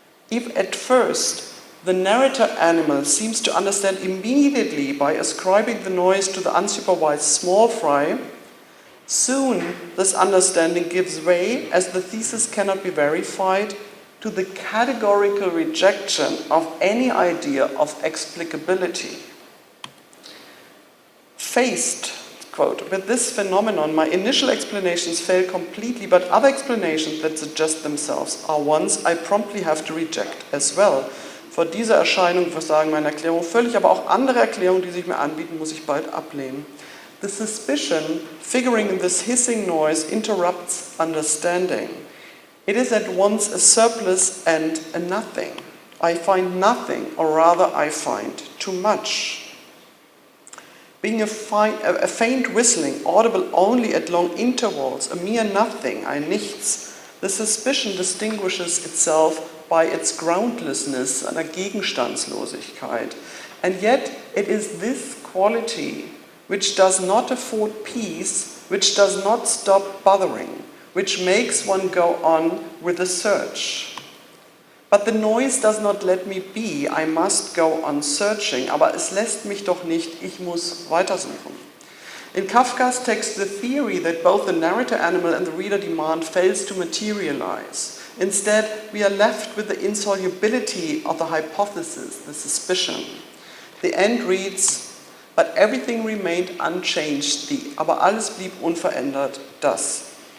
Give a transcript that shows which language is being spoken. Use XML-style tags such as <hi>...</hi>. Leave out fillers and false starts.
<en>If at first the narrator animal seems to understand immediately by ascribing the noise to the unsupervised small fry, soon this understanding gives way, as the thesis cannot be verified, to the categorical rejection of any idea of explicability. Faced, quote, with this phenomenon, my initial explanations fail completely, but other explanations that suggest themselves are ones I promptly have to reject as well.</en> <de>Vor dieser Erscheinung versagen meine Erklärungen völlig, aber auch andere Erklärungen, die sich mir anbieten, muss ich bald ablehnen.</de> <en>The suspicion figuring in this hissing noise interrupts understanding. It is at once a surplus and a nothing. I find nothing, or rather I find too much. Being a faint whistling, audible only at long intervals, a mere nothing,</en> <de>ein Nichts,</de> <en>the suspicion distinguishes itself by its groundlessness,</en> <de>einer Gegenstandslosigkeit.</de> <en>And yet it is this quality which does not afford peace, which does not stop bothering, which makes one go on with the search. But the noise does not let me be, I must go on searching,</en> <de>aber es lässt mich doch nicht, ich muss weitersuchen.</de> <en>In Kafka's text, the theory that both the narrator animal and the reader demand fails to materialize. Instead, we are left with the insolubility of the hypothesis, the suspicion. The end reads, but everything remained unchanged,</en> <de>aber alles blieb unverändert, das.</de>